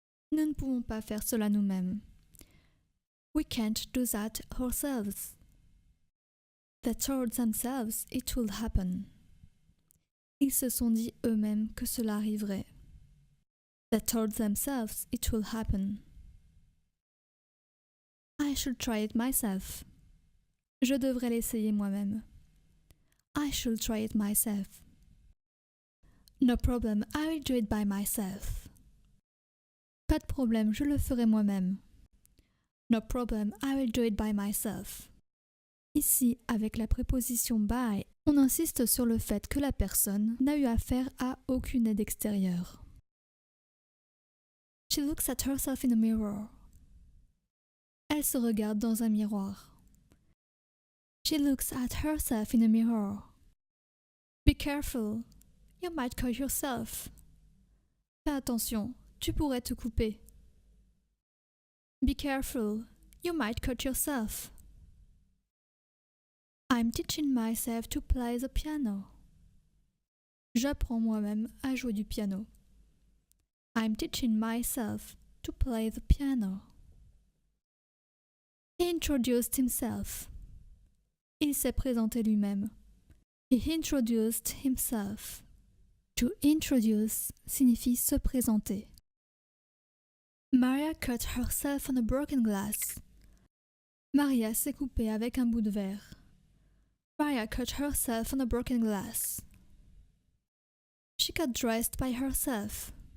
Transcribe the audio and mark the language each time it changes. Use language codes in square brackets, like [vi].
[fr] Nous ne pouvons pas faire cela nous-mêmes. [en] We can't do that ourselves. They told themselves it would happen. [fr] Ils se sont dit eux-mêmes que cela arriverait. [en] They told themselves it will happen. I should try it myself. [fr] Je devrais l'essayer moi-même. [en] I should try it myself. No problem, I will do it by myself. [fr] Pas de problème, je le ferai moi-même. [en] No problem, I will do it by myself. [fr] Ici, avec la préposition by, on insiste sur le fait que la personne n'a eu affaire à aucune aide extérieure. [en] She looks at herself in a mirror. [fr] Elle se regarde dans un miroir. [en] She looks at herself in a mirror. Be careful, you might cut yourself. [fr] Fais attention, tu pourrais te couper. [en] Be careful, you might cut yourself. I'm teaching myself to play the piano. [fr] J'apprends moi-même à jouer du piano. [en] I'm teaching myself to play the piano. He introduced himself. [fr] Il s'est présenté lui-même. [en] He introduced himself. [fr] To introduce signifie se présenter. [en] Maria cut herself on a broken glass. [fr] Maria s'est coupée avec un bout de verre. [en] Maria cut herself on a broken glass. She got dressed by herself.